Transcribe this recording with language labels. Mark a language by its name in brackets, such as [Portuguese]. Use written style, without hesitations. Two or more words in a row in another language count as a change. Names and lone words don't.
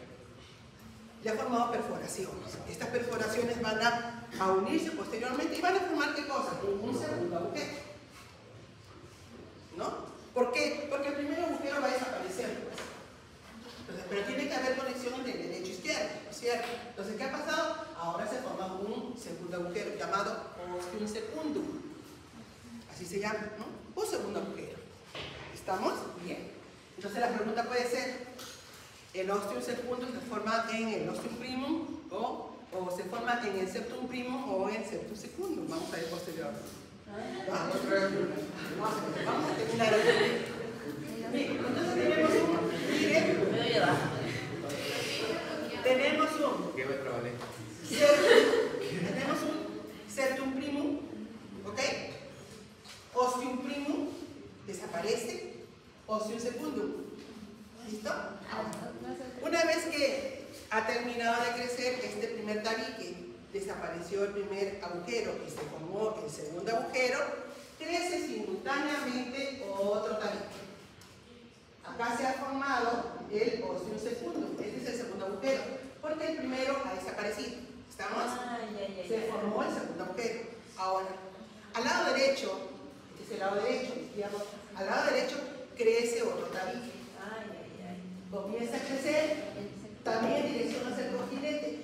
[Spanish] Le ha formado perforaciones. Estas perforaciones van a unirse posteriormente y van a formar ¿qué cosa? Un segundo agujero. ¿No? ¿Por qué? Porque el primer agujero va a desaparecer, pues. Entonces, pero tiene que haber conexión entre el derecho e izquierdo, ¿no es cierto? Entonces, ¿qué ha pasado? Ahora se forma un segundo agujero llamado [Latin] ostium secundum. [Spanish] Así se llama, ¿no? Un segundo agujero. ¿Estamos? Bien. Entonces, la pregunta puede ser, ¿el [Latin] ostium secundum [Spanish] se forma en el [Latin] ostium primum [Spanish] o se forma en el [Latin] septum primum [Spanish] o en el [Latin] septum secundum? [Spanish] Vamos a ver posteriormente. Vamos a terminar aquí. Entonces tenemos un [Latin] septum primum, [Spanish] ¿ok? [Latin] Ostium primum desaparece, ostium secundum. [Spanish] ¿Listo? Una vez que ha terminado de crecer este primer tabique, desapareció el primer agujero y se formó el segundo agujero, crece simultáneamente otro tabique. Acá se ha formado el [Latin] ostium secundum, [Spanish] este es el segundo agujero, porque el primero ha desaparecido. ¿Estamos? Se formó el segundo agujero. Ahora, al lado derecho, este es el lado derecho, izquierdo, al lado derecho crece otro tabique. Comienza a crecer, también en dirección hacia el cojinete.